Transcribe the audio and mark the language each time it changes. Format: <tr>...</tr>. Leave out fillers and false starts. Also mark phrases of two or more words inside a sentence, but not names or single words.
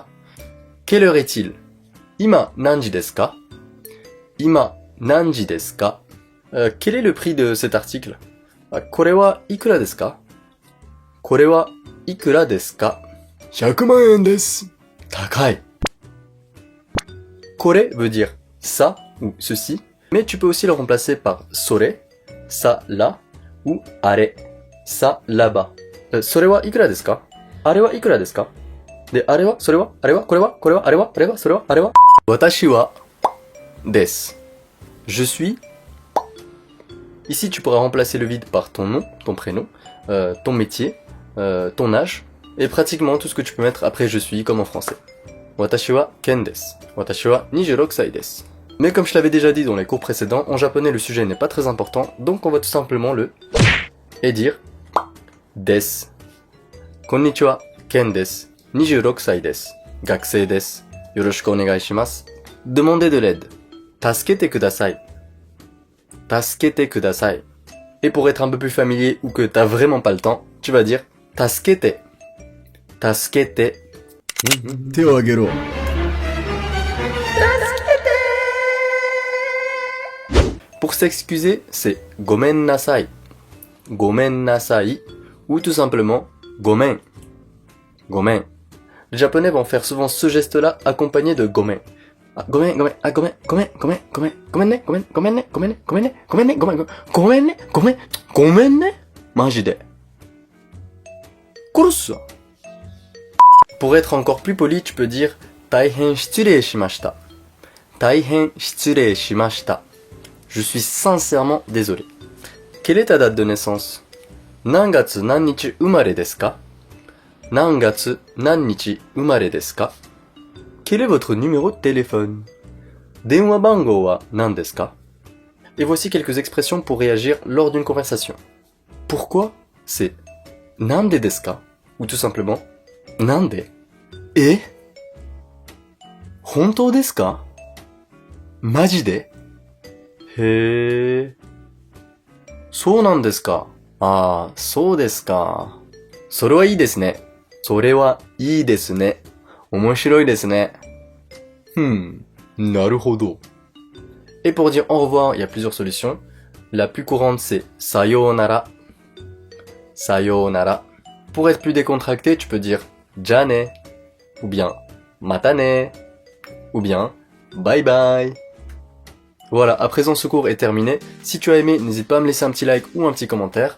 <fr>Quelle heure est-il?</fr> <ja>今何時ですか? 今何時ですか?</ja> <fr>Quel est le prix de cet article?</fr> <ja>これはいくらですか？これはいくらですか? 100 万円です。 Takai.</ja> <fr>Kore veut dire ça ou ceci, mais tu peux aussi le remplacer par sore, ça là, ou are, ça là-bas.</fr> <ja>それはいくらですか? あれはいくらですか? で、あれは、それは、あれは、これは、あれは、あれは、それは、あれは. 私はです.</ja> <fr>Je suis. Ici, tu pourras remplacer le vide par ton nom, ton prénom, ton métier, ton âge, et pratiquement tout ce que tu peux mettre après je suis, comme en français.</fr> <ja>私はケンです。私は26歳です.</ja> <fr>Mais comme je l'avais déjà dit dans les cours précédents, en japonais le sujet n'est pas très important, donc on va tout simplement le et dire desu.</fr> <ja>こんにちは、ケンです. 26歳です. 学生です。よろしくお願いします.</ja> <fr>Demandez de l'aide.</fr> <ja>助けてください。助けてください.</ja> <fr>Et pour être un peu plus familier ou que t'as vraiment pas le temps, tu vas dire tasukete.</fr> <ja>Tasukete. 手を挙げろ。</ja> <fr>Pour s'excuser, c'est</fr> <ja>ごめんなさい. ごめんなさい. Ou tout simplement gomen. Gomen.</ja> <fr>Les Japonais vont faire souvent ce geste-là accompagné de gomen.</fr> <ja>あ、ごめん、ごめん、あ、ごめん、ごめん、ごめん、ごめん、ごめん、ね、ごめん、ごめん、ね、ごめん、ね、ごめん、ね、ごめん、ね、ごめん、ごめん、ね、ごめん、ごめん、ね、マジで. Kurusu.</ja> <fr>Pour être encore plus poli, tu peux dire</fr> <ja>大変失礼しました. 大変失礼しました.</ja> <fr>Je suis sincèrement désolé. Quelle est ta date de naissance?</fr> <ja>何月何日生まれですか？何月何日生まれですか?</ja> <fr>Quel est votre numéro de téléphone?</fr> <ja>電話番号は何ですか?</ja> <fr>Et voici quelques expressions pour réagir lors d'une conversation. Pourquoi? C'est</fr> <ja>なんでですか?</ja> <fr>Ou tout simplement Nande? Et?</fr> <ja>本当ですか? マジで？へー. そうなんですか。ああ、そうですか。それはいいですね。それはいいですね。面白いですね。なるほど。</ja> <fr>Et pour dire au revoir, il y a plusieurs solutions. La plus courante, c'est sayonara.</fr> <ja>Sayonara.</ja> <fr>Pour être plus décontracté, tu peux dire jane, ou bien matane, ou bien</fr> <en>bye bye.</en> <fr>Voilà, à présent ce cours est terminé. Si tu as aimé, n'hésite pas à me laisser un petit like ou un petit commentaire.</fr>